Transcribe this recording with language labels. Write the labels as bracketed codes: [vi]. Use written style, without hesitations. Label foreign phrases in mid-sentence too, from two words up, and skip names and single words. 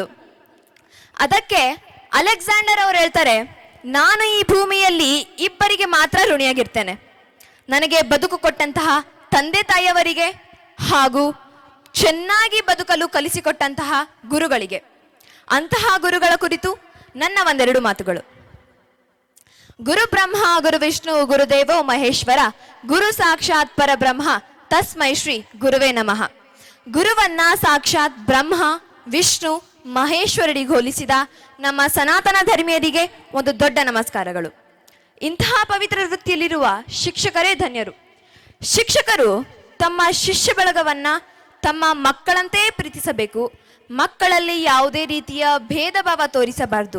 [kn] ಅದಕ್ಕೆ ಅಲೆಕ್ಸಾಂಡರ್ ಅವರು ಹೇಳ್ತಾರೆ, ನಾನು ಈ ಭೂಮಿಯಲ್ಲಿ ಇಬ್ಬರಿಗೆ ಮಾತ್ರ ಋಣಿಯಾಗಿರ್ತೇನೆ. ನನಗೆ ಬದುಕು ಕೊಟ್ಟಂತಹ ತಂದೆ ತಾಯಿಯವರಿಗೆ ಹಾಗೂ ಚೆನ್ನಾಗಿ ಬದುಕಲು ಕಲಿಸಿಕೊಟ್ಟಂತಹ ಗುರುಗಳಿಗೆ. ಅಂತಹ ಗುರುಗಳ ಕುರಿತು ನನ್ನ ಒಂದೆರಡು ಮಾತುಗಳು. [sa] ಗುರು ಬ್ರಹ್ಮ ಗುರು ವಿಷ್ಣು ಗುರುದೇವೋ ಮಹೇಶ್ವರ, ಗುರು ಸಾಕ್ಷಾತ್ ಪರಬ್ರಹ್ಮ, ತಸ್ಮೈ ಶ್ರೀ ಗುರುವೇ ನಮಃ. [kn] ಗುರುವನ್ನ ಸಾಕ್ಷಾತ್ ಬ್ರಹ್ಮ ವಿಷ್ಣು ಮಹೇಶ್ವರರಿಗೆ ಹೋಲಿಸಿದ ನಮ್ಮ ಸನಾತನ ಧರ್ಮೀಯರಿಗೆ ಒಂದು ದೊಡ್ಡ ನಮಸ್ಕಾರಗಳು. ಇಂತಹ ಪವಿತ್ರ ವೃತ್ತಿಯಲ್ಲಿರುವ ಶಿಕ್ಷಕರೇ ಧನ್ಯರು. ಶಿಕ್ಷಕರು ತಮ್ಮ ಶಿಷ್ಯ ಬಳಗವನ್ನ ತಮ್ಮ ಮಕ್ಕಳಂತೆ ಪ್ರೀತಿಸಬೇಕು. ಮಕ್ಕಳಲ್ಲಿ ಯಾವುದೇ ರೀತಿಯ ಭೇದ ಭಾವ ತೋರಿಸಬಾರದು.